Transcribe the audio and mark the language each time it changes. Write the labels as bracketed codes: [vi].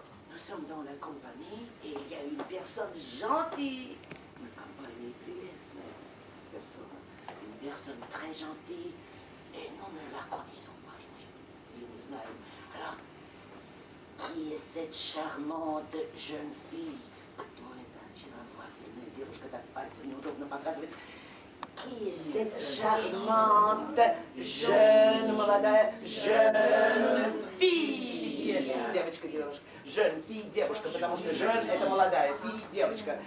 [fr] Nous sommes dans la compagnie et il y a une personne gentille. Une compagnie [ru] прелестная [fr] personne. Une personne très gentille. Et nous ne la connaissons pas. Oui, nous [ru] знаем. [fr] Alors, qui est cette charmante jeune fille? [ru] Кто это очаровательная девушка? Так пальцем неудобно показывать. [fr] Qui est cette charmante [ru] молодая [fr] jeune fille? [ru] Девочка. [fr] Jeune fille, [ru] девушка, потому что jeune это молодая, fille, девочка.